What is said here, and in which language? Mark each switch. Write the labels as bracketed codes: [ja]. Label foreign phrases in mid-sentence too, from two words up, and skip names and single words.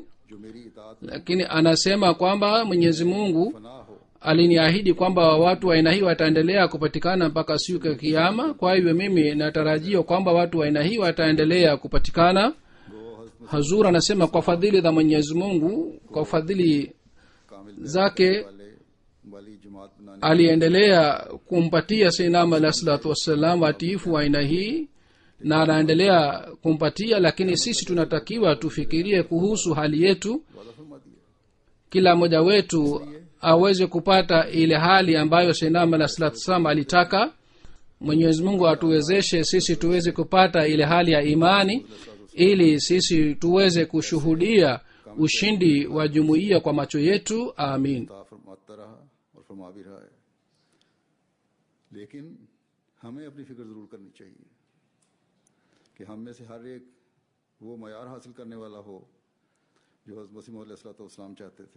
[ur] جو میری اطاعت [sw] lakini anasema kwamba Mwenyezi Mungu [ur] فنا ہو [sw] aliniahidi kwamba watu wa aina hii wataendelea kupatikana mpaka siku ya kiyama. Kwa hivyo mimi natarajia kwamba watu wa aina hii wataendelea kupatikana. Hazur anasema kwa fadhili za Mwenyezi Mungu, kwa fadhili [ur] कामिल [sw] zake [ur] والی جماعت بنانے [sw] aliendelea kumpatia Sayyidina [ar] عليه الصلاة والسلام [sw] watiifu wa aina hii na anaendelea kumpatia. Lakini sisi tunatakiwa tufikirie kuhusu hali yetu, [ur] وعدہ فرما دیا [sw] kila mmoja wetu aweze kupata ile hali ambayo Sayyidina [ar] عليه الصلاة والسلام [sw] alitaka. Mwenyezi Mungu atuwezeshe sisi tuweze kupata ile hali ya imani, ili sisi tuweze kushuhudia ushindi wa jumuiya kwa macho yetu. Amin. [ur] تا فرماتا رہا اور فرما بھی رہا ہے، لیکن ہمیں اپنی فکر ضرور کرنی چاہیے کہ ہم میں سے ہر ایک وہ معیار حاصل کرنے والا ہو جو حضرت مسیح موعود علیہ السلام چاہتے تھے.